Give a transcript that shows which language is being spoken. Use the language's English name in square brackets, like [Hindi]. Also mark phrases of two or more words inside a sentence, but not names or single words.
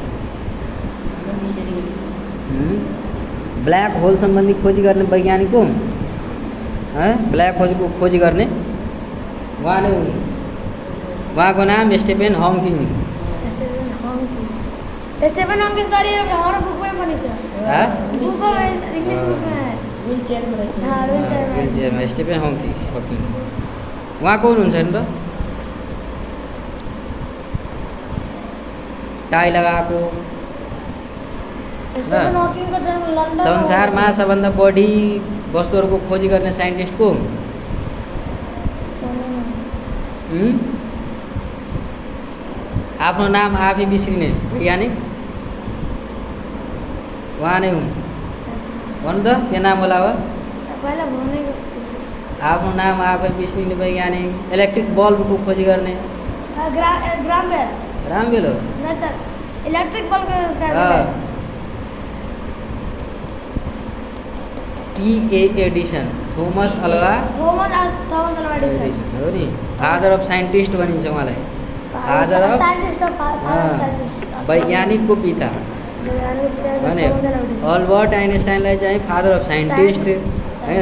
[Nepali] ब्ल्याक होल सम्बन्धी खोजी गर्ने वैज्ञानिक को? ब्ल्याक होलको खोजी गर्ने उहाँ नै हुन्। उहाँको नाम स्टेफन हकिङ। [Hindi] स्टेफन हकिङ सर ये हमारा बुक में बनी छ। हां बुक में [English] English book [Hindi] में है। व्हीलचेयर में। हां व्हीलचेयर में [Nepali] स्टेफन हकिङ। उहाँ को हुनुहुन्छ नि त? टाई लगाएको। स्टेफन हकिङ को जन्म लन्डन। संसारमा सबभन्दा बढी वस्तुहरूको खोजी गर्ने साइन्टिस्ट को? आफ्नो नाम आफै बिर्सिने वैज्ञानिक उहाँ नै हुन्। भन्नु त के नाम होला अब? आफ्नो नाम आफै बिर्सिने वैज्ञानिक। इलेक्ट्रिक बल्बको खोजी गर्ने ग्राहम बेल हो। [Hindi] नहीं सर, इलेक्ट्रिक बल्ब का आविष्कार टी.ए. एडिसन। [Nepali] थोमस अल्वा एडिसन हो नि। [English] father of scientist [Nepali] भनिन्छ उहाँलाई। [English] father of [Nepali] वैज्ञानिकको पिता भने अल्बर्ट आइन्स्टाइनलाई चाहिँ [English] father of scientist [Nepali] होइन।